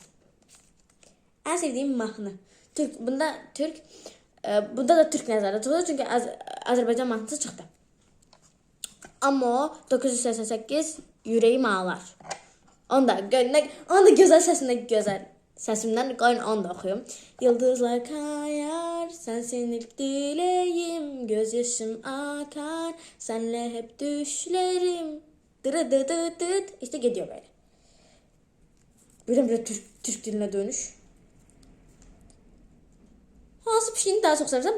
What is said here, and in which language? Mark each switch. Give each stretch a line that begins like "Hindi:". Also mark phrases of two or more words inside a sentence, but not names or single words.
Azerbaijani: Ən sevdiyim mahnı. Bunda da Türk nəzərdə tutulur çünki Azərbaycan mahnısı çıxdı. Amma 988 Ürəyim ağlar. Onu da gözəl səsimdən qoyun onu da oxuyum.
Turkish: Yıldızlar kayar, sensin ilk diləyim, göz yaşım akar, senle hep düşlerim. Dırıdıdıdıt. İşte gidiyor böyle. Böyle Türk diline dönüş. Hansı pişiğini daha çok seversen?